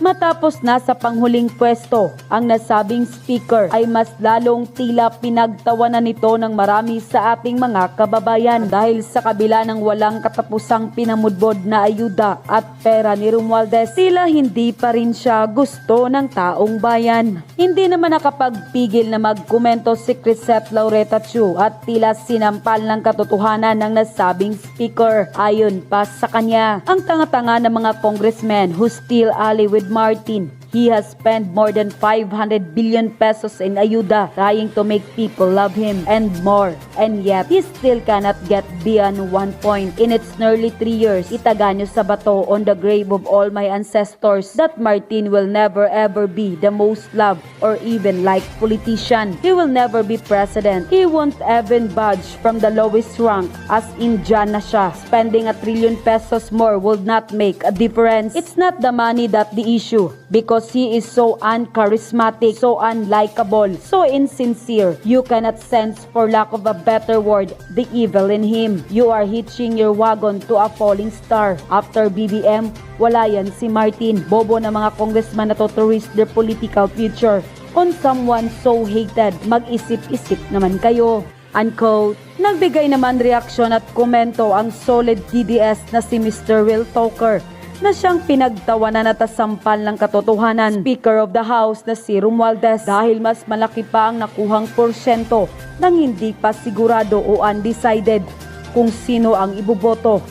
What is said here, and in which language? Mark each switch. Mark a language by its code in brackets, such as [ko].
[tl] Matapos nasa panghuling pwesto, ang nasabing speaker ay mas lalong tila pinagtawanan nito ng marami sa ating mga kababayan dahil sa kabila ng walang katapusang pinamudbod na ayuda at pera ni Romualdez, tila hindi pa rin siya gusto ng taong bayan. Hindi naman nakapagpigil na magkomento si Crisette Laureta Chu at tila sinampal ng katotohanan ng nasabing speaker. Ayon pa sa kanya, ang tanga-tanga ng mga congressmen [en] who still ally with Martin. He has spent more than 500 billion pesos in ayuda trying to make people love him and more. And yet, he still cannot get beyond one point. In its nearly 3 years, [tl] itaga nyo sa bato [en] on the grave of all my ancestors that Martin will never ever be the most loved or even liked politician. He will never be president. He won't even budge from the lowest rank as in [tl] dyan na siya. [en] Spending 1 trillion pesos more would not make a difference. It's not the money that the issue, because he is so uncharismatic, so unlikable, so insincere. You cannot sense, for lack of a better word, the evil in him. You are hitching your wagon to a falling star. After BBM, [tl] wala yan si Martin. Bobo na mga congressman na [en] to risk their political future on someone so hated. [tl] Mag-isip-isip naman kayo. Unquote. Nagbigay naman reaksyon at komento ang solid DDS na si Mr. Will Toker na siyang pinagtawanan at sampal ng katotohanan. Speaker of the House na si Romualdez dahil mas malaki pa ang nakuhang porsyento nang hindi pa sigurado o undecided kung sino ang iboboto.